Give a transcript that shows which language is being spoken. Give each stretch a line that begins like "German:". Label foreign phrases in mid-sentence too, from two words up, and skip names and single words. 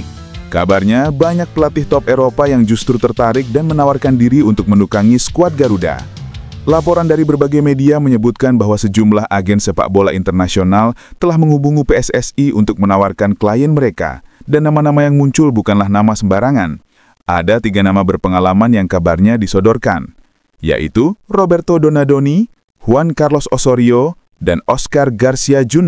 Indonesian: Kabarnya, banyak pelatih top Eropa yang justru tertarik dan menawarkan diri untuk menukangi skuad Garuda. Laporan dari berbagai media menyebutkan bahwa sejumlah agen sepak bola internasional telah menghubungi PSSI untuk menawarkan klien mereka, dan nama-nama yang muncul bukanlah nama sembarangan. Ada 3 nama berpengalaman yang kabarnya disodorkan, yaitu Roberto Donadoni, Juan Carlos Osorio, dan Oscar Garcia Jr.